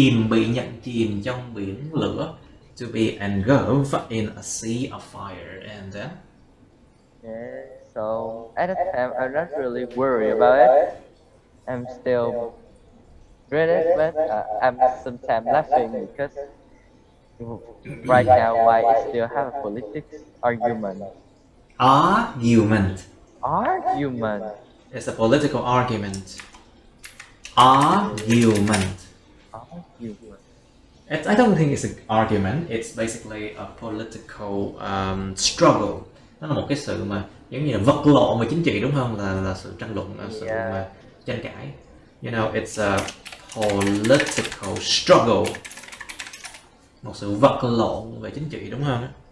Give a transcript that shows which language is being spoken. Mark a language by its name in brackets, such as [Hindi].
[Vietnamese] Bị nhận chìm trong biển lửa. [English] To be engulfed in a sea of fire, and then Yes. So at the time, I'm not really worried about it. I'm still dreaded, but I'm sometimes laughing because right now why I still have a politics argument. Argument. Argument. It's a political argument. Argument. Argument. I don't think it's an argument. It's basically a political struggle. [Vietnamese] Nó là một cái sự mà giống như là vật lộn về chính trị, đúng không? Là sự tranh luận, là sự mà tranh cãi. [English] You know, it's a political struggle. [Vietnamese] Một sự vật lộn về chính trị, đúng không?